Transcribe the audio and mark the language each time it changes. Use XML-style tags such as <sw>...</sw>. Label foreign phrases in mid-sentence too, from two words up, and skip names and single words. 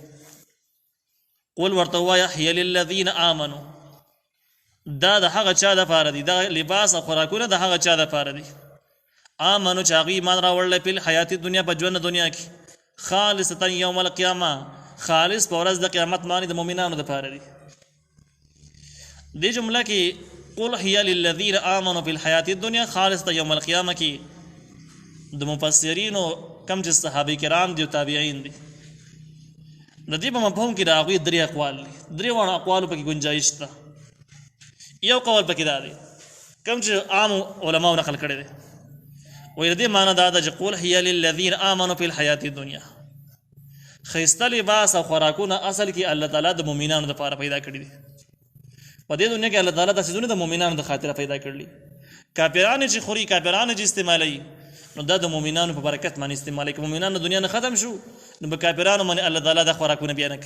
<ps>قل ورته ووایه</ps> <ar>هي للذین آمنو،</ar> <ps>دا د هغه چا دپاره دي، دا لباس او خوراکونه د هغه چا دپاره دي آمنو چې هغوی ایمان راوړلی په حیاتي دنیا، په ژوند دنیا کې،</ps> <ar>خالصتا یوم القیامه،</ar> <ps>خالص په ورځ د قیامت باندې د مؤمنانو دپاره دي. دې جمله کې</ps> <ar>قل هي للذین آمنوا فی الحیاة الدنیا خالصتا یوم القیامه</ar> <ps>کې د مفسرینو کم چې صحابه کرام دي او تابعین دي، د دې په مفهوم کې د هغوی درې اقوال دي، درې واړه اقوالو پکې گنجایش شته. یو قول پکې دا دی کم چې عام علماو نقل کړی دی، وایي د دې معنی دا ده چې</ps> <ar>قل هي للذین آمنوا فی الحیاة الدنیا،</ar> <ps>ښایسته لباس او خوراکونه اصل کې الله تعالی د مؤمنانو دپاره پیدا کړي دي. په دې دنیا کې الله تعالی دا څیزونه د مؤمنانو د خاطره پیدا کړي. کافران چې خوري، کافران چې استعمالوي، نو دا د مؤمنانو په برکت باندې استعمالوي. که مؤمنانو دنیا نه ختم شو، نو په کافرانو باندې الله تعالی دا خوراکونه بیا نه کوي.</ps>